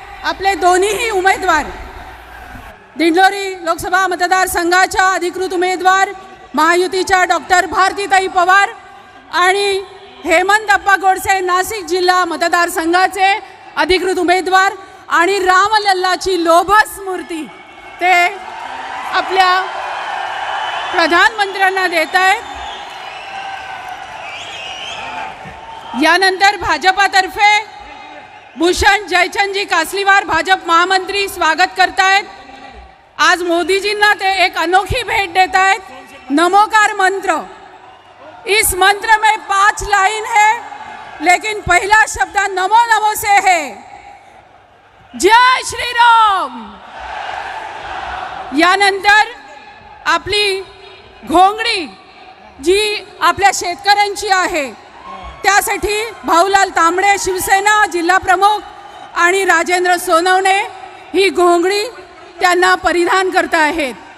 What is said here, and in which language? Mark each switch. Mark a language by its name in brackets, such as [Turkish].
[Marathi] आपले दोन्हीही उमेदवार दिंडोरी लोकसभा मतदारसंघाच्या अधिकृत उमेदवार महायुतीच्या डॉक्टर भारतीताई पवार आणि हेमंत अप्पा गोडसे नाशिक जिल्हा मतदारसंघाचे अधिकृत उमेदवार आणि रामलल्लाची लोभस मूर्ती ते आपल्या प्रधानमंत्र्यांना देत आहेत। यानंतर भाजपातर्फे भूषण जयचंदजी कासलीवार भाजप महामंत्री स्वागत करतायत। आज मोदीजींना ते एक अनोखी भेट देत आहेत। [Hindi] नमोकार मंत्र, इस मंत्र में 5 लाइन है, लेकिन पहला शब्द नमो नमो से है। जय श्री राम। [Marathi] यानंतर आपली घोंगडी जी आपल्या शेतकऱ्यांची आहे त्यासाठी भाऊलाल तांबडे शिवसेना जिल्हा प्रमुख आणि राजेंद्र सोनवणे ही घोंगडी त्यांना परिधान करत आहेत।